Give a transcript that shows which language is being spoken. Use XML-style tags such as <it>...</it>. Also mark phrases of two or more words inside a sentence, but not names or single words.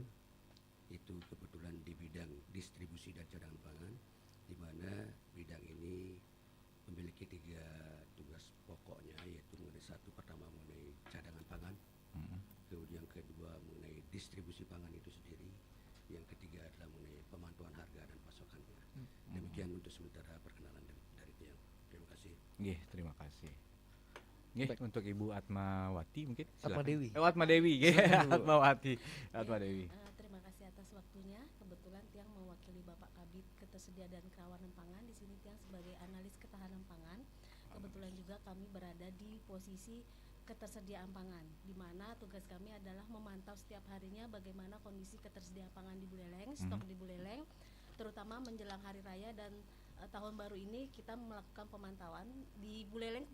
<id>Itu kebetulan di bidang distribusi dan cadangan pangan, di mana bidang ini memiliki 3 tugas pokoknya, yaitu mengenai satu pertama mengenai cadangan pangan, kemudian yang kedua mengenai distribusi pangan itu sendiri, yang ketiga adalah mengenai pemantauan harga dan pasokannya. Demikian untuk sementara perkenalan dari Tiang. Terima kasih. Nggih, terima kasih. Nggih, Baik. untuk Ibu Atmawati mungkin. Atma silakan. Dewi. Atma Dewi, nggih. Silakan, Bu. Atmawati. Atma Dewi. Terima kasih atas waktunya. Kebetulan Tiang mewakili Bapak Kabid Ketersediaan dan Kerawanan Pangan. Di sini Tiang sebagai analis ketahanan pangan. Kebetulan juga kami berada di posisi ketersediaan pangan, di mana tugas kami adalah memantau setiap harinya bagaimana kondisi ketersediaan pangan di Buleleng, stok di Buleleng, terutama menjelang hari raya dan tahun baru ini kita melakukan pemantauan di Buleleng.</id>